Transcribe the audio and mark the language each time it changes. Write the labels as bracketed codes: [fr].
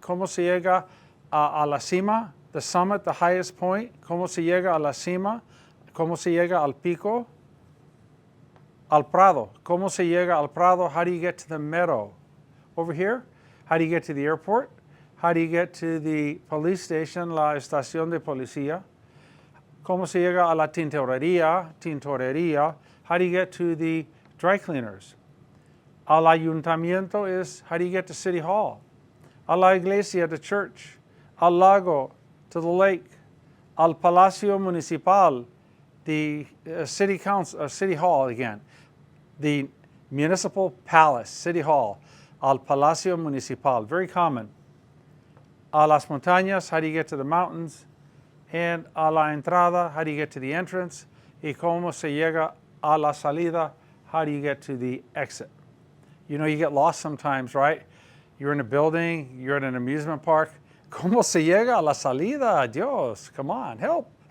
[es] ¿Cómo se llega a la cima? [en] The summit, the highest point. [es] ¿Cómo se llega a la cima? ¿Cómo se llega al pico? Al prado. ¿Cómo se llega al prado? [en] How do you get to the meadow? Over here, how do you get to the airport? How do you get to the police station, [es] la estación de policía? ¿Cómo se llega a la tintorería? [en] How do you get to the dry cleaners? [es] Al ayuntamiento [en] is, how do you get to City Hall? [es] A la iglesia, [en] the church. [es] Al lago, [en] to the lake. [es] Al palacio municipal, [en] the city council, City Hall again. The municipal palace, City Hall. [es] Al Palacio Municipal, [en] very common. [es] A las montañas, [en] how do you get to the mountains? And [es] a la entrada, [en] how do you get to the entrance? [es] Y cómo se llega a la salida, [en] how do you get to the exit? You know, you get lost sometimes, right? You're in a building, you're at an amusement park. [es] ¿Cómo se llega a la salida? Dios, [en] come on, help.